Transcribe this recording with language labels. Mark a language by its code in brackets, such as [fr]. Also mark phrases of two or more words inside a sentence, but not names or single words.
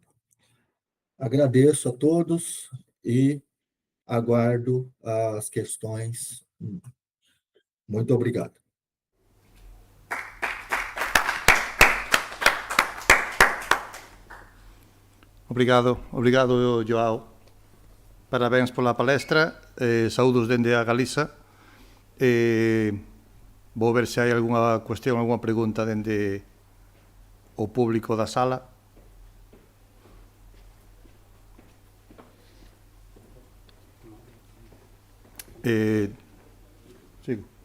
[pt] Agradeço a todos e aguardo as questões. Muito obrigado. Obrigado, Joao. [gl] Parabéns pola palestra, saúdos dende a Galiza. Vou ver se hai algunha cuestión, algunha pregunta dende o público da sala. Sigo.